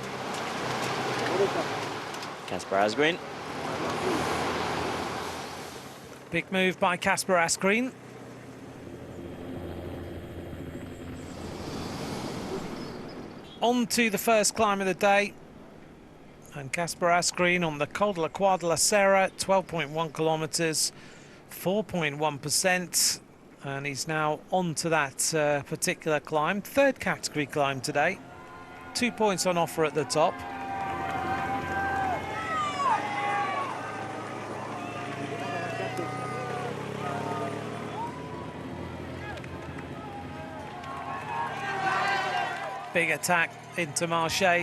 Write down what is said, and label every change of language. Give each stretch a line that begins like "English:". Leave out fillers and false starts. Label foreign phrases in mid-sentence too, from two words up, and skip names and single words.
English: Casper Asgreen. Big move by Casper Asgreen. On to the first climb of the day. And Casper Asgreen on the Col de la Croix de la Serra, 12.1 kilometres, 4.1%. And he's now on to that particular climb. Third category climb today. 2 points on offer at the top. Big attack into Marche.